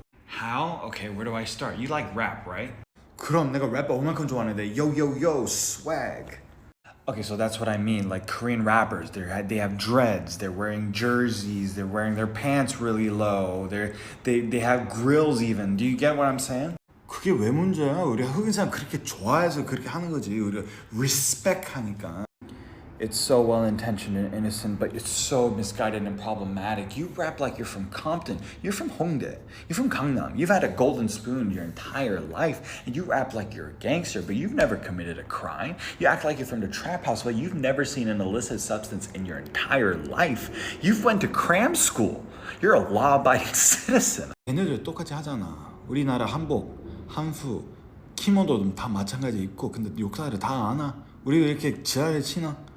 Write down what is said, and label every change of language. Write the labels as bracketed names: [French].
[English] How? Okay, where do I start? You like rap, right? [Korean] 그럼 내가 랩 얼마큼 좋아하는데 [English] yo yo yo swag. Okay, so that's what I mean. Like Korean rappers, they have dreads. They're wearing jerseys. They're wearing their pants really low. They have grills even. Do you get what I'm saying? [Korean] 그게 왜 문제야? 우리가 흑인 사람 그렇게 좋아해서 그렇게 하는 거지. 우리가 respect 하니까. [English] It's so well-intentioned and innocent, but it's so misguided and problematic. You rap like you're from Compton. You're from Hongdae. You're from Gangnam. You've had a golden spoon your entire life, and you rap like you're a gangster, but you've never committed a crime. You act like you're from the trap house, but you've never seen an illicit substance in your entire life. You've went to cram school. You're a law-abiding citizen. [Korean] 얘네들 똑같이 하잖아. 우리나라 한복, 한수, 키모노도 다 마찬가지 입고, 근데 욕사를 다 아나? 우리가 이렇게 지랄을 치나?